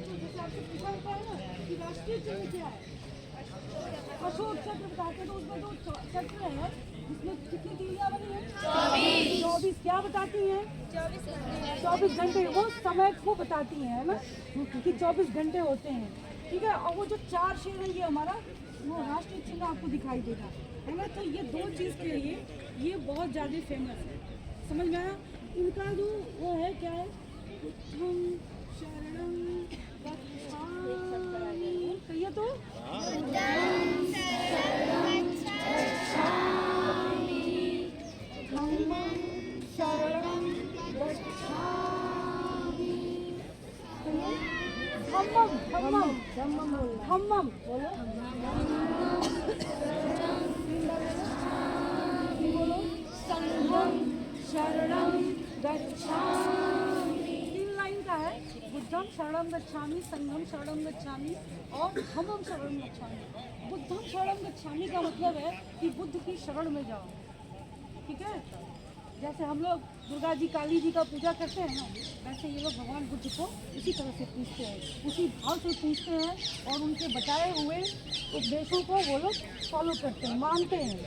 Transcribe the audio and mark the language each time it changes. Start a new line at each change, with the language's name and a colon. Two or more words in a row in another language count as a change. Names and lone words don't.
Hindi: तो जैसे आपसे पूछा होता है ना कि राष्ट्रीय चिन्ह क्या है, अशोक चक्र बताते, तो उसमें 2 चक्र है जिसमें कितनी तीलियां बनी है, 24 क्या बताती हैं, 24 घंटे वो समय को बताती हैं ना कि 24 घंटे होते हैं। ठीक है, और वो जो 4 शेर है ये हमारा वो राष्ट्रीय चिन्ह आपको दिखाई देगा, है ना। तो ये 2 चीज़ के लिए ये बहुत ज़्यादा फेमस है, समझ में आया। इनका जो वो है क्या है,
Pali: बुद्धं शरणं गच्छामि,
Hindi: कहिए तो
Pali: धम्मम बोलो, संघम शरणं गच्छामि।
Hindi: 3 लाइन का है,
Pali: बुद्धम शरणं गच्छामि, संघम शरणं गच्छामि और धम्मम शरणं गच्छामि। बुद्धम शरणं गच्छामि
Hindi: का मतलब है कि बुद्ध की शरण में जाओ। ठीक है। जैसे हम लोग दुर्गा जी काली जी का पूजा करते हैं ना, वैसे ये लोग भगवान बुद्ध को उसी तरह से पूजते हैं, उसी भाव से पूजते हैं और उनके बताए हुए उपदेशों को वो लोग फॉलो करते हैं, मानते हैं।